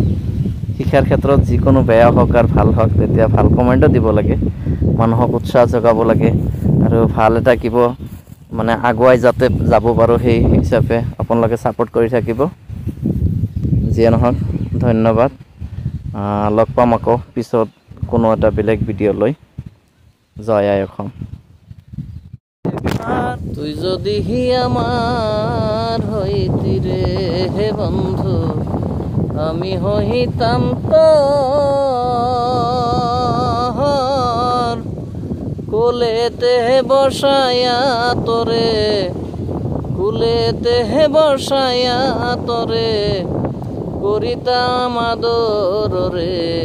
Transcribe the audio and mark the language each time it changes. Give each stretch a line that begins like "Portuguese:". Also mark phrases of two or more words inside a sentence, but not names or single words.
Assamese: শিক্ষাৰ ক্ষেত্ৰত যিকোনো বেয়া হওক আৰু ভাল হওক, তেতিয়া ভাল কমেণ্টো দিব লাগে, মানুহক উৎসাহ যোগাব লাগে, আৰু ভাল এটা মানে আগুৱাই যাতে যাব পাৰোঁ, সেই হিচাপে আপোনালোকে ছাপোৰ্ট কৰি থাকিব। যিয়ে নহওক ধন্যবাদ। লগ পাম আকৌ পিছত কোনো এটা বেলেগ ভিডিঅ' লৈ। জয় আই অসম।
Bangla: তুই যদি আমার হইতি রে হে বন্ধু, আমি হইতাম তোর কোলেতে বসায়া তোরে, কুলেতে বসায়া তোরে করিতাম আদর রে।